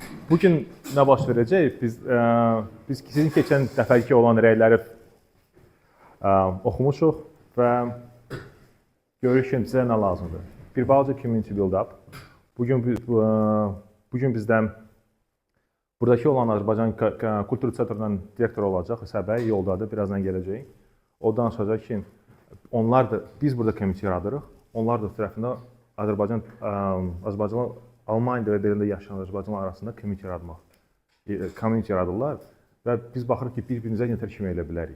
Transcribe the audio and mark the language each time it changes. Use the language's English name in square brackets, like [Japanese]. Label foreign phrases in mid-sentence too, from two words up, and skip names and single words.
[Azerbaijani] Bugün nə baş verəcək? Biz sizin keçən dəfəki olan rəyləri oxumuşuq və görürük ki, bizə nə lazımdır. Bir balaca [English] community build-up. [Azerbaijani] Bugün bizdən buradakı olan Azərbaycan Kultur Centrunun direktoru olacaq, Səbəy yoldadır, birazdan gələcək. O danışacaq ki, biz burada community yaradırıq, onlar da tərəfində Azərbaycan Almaniyada və Berlində yaşayan Azərbaycanlar arasında community yaradırlar və biz baxırıq ki, bir-birimizə nətər kimi elə bilərik.